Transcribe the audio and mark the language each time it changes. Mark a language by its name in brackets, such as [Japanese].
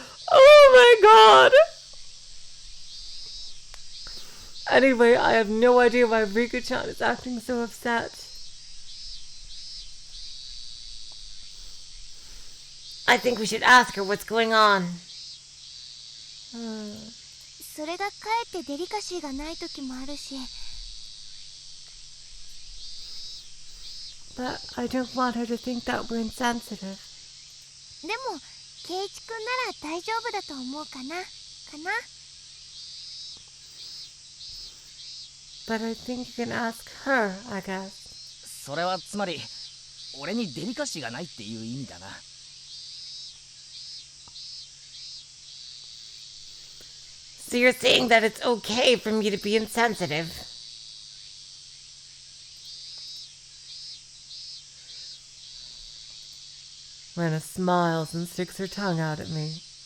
[English] Oh my god! Anyway, I have no idea why Rika-chan is acting so upset. I think we should ask her what's going on. [Japanese] それがかえってデリカシーがない時もあるし。 [English] But I don't want her to think that we're insensitive. [Japanese] でもケイチくんなら大丈夫だと思うかな。 [English] But I think you can ask her, I guess. [Japanese] それはつまり俺にデリカシーがないっていう意味だな。 [English] So you're saying that it's okay for me to be insensitive? Rena smiles and sticks her tongue out at me.